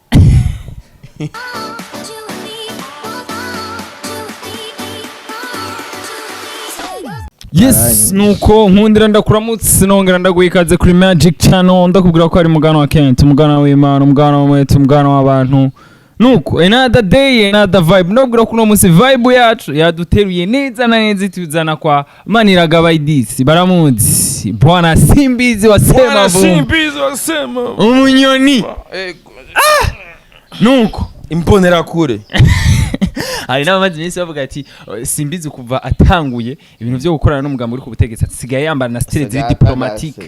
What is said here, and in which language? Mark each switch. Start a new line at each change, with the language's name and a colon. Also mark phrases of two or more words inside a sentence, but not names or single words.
Rundi: Yes nuko nkundira ndakuramutse nongera ndaguhikaze kuri Magic Channel ndakubwira ko ari mugano wa Kent mugano w'Imana mugano w'Umwete mugano w'abantu nuko
English: another day another vibe
Rundi: ndabwira ko no munsi vibe yacu yaduteruye neza na neza tuzana kwa Maniragaba Idisi baramuzi bwana Simbizi wa Sema umunyoni nuko imbonera kure hari n'abamazi minsi bavuga ati Simbizi kuva atanguye ibintu byo gukorana n'umugambo uri ku butegetsi asigaye yambara na style ziri diplomatique